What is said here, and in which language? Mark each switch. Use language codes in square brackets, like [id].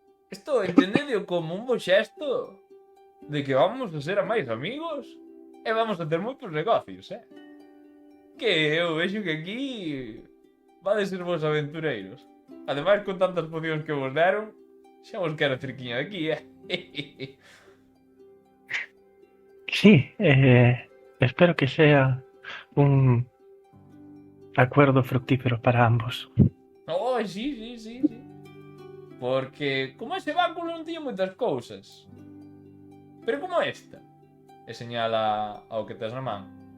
[gl] Isto entendedio como un bo xesto de que vamos a ser a máis amigos e vamos a ter moitos negocios, Que eu vexo que aquí vades ser vos aventureiros. Ademais, con tantas pocións que vos deron, xa vos quero cerquiña de aquí, [es] Sí, espero que sea un acuerdo fructífero para ambos. Sí. [gl] Porque como ese báculo non tiña moitas cousas. Pero como esta. E señala ao que tes na man.